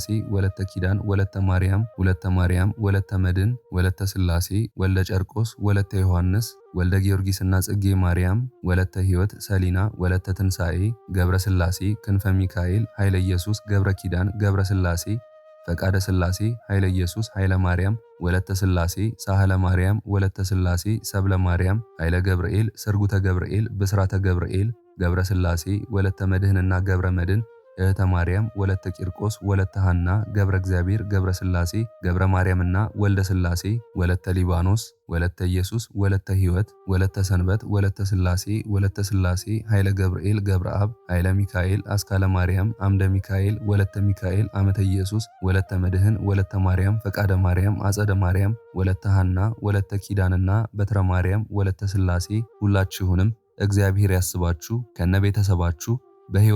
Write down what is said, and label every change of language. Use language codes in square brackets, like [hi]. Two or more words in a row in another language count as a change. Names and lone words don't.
[am] ወለተ ኪዳን ወለተ ማርያም ወለተ መድን ወለተ ስላሴ ወልደ ጨርቆስ ወለተ ዮሐንስ ወልደ ጊዮርጊስና ጽጌ ማርያም ወለተ ሕይወት ሰሊና ወለተ ትንሣኤ ገብረ ስላሴ ክንፈ ሚካኤል ኃይለ ኢየሱስ ገብረ ኪዳን ገብረ ስላሴ ፈቃደ ስላሴ ኃይለ ኢየሱስ ኃይለ ማርያም ወለተ ስላሴ ሳህለ ማርያም ወለተ ስላሴ ሰብለ ማርያም ኃይለ ገብርኤል ስርጉተ ገብርኤል ብስራተ ገብርኤል ገብረ ስላሴ ወለተ መድህንና ገብረ መድን እህተ ማርያም ወለተ ቂርቆስ ወለተ ሐና ገብረ እግዚአብሔር ገብረ ስላሴ ገብረ ማርያምና ወልደ ስላሴ ወለተ ሊባኖስ ወለተ ኢየሱስ ወለተ ሕይወት ወለተ ሰንበት ወለተ ስላሴ ኃይለ ገብርኤል ገብረ አብ ኃይለ ሚካኤል አስካለ ማርያም አምደ ሚካኤል ወለተ ሚካኤል አመተ ኢየሱስ ወለተ መድህን ወለተ ማርያም ፈቃደ ማርያም አጸደ ማርያም ወለተ ሐና ወለተ ኪዳንና በትረ ማርያም ወለተ ስላሴ ሁላችሁንም እግዚአብሔር ያስባችሁ ከነቤተሰባችሁ በሕይወት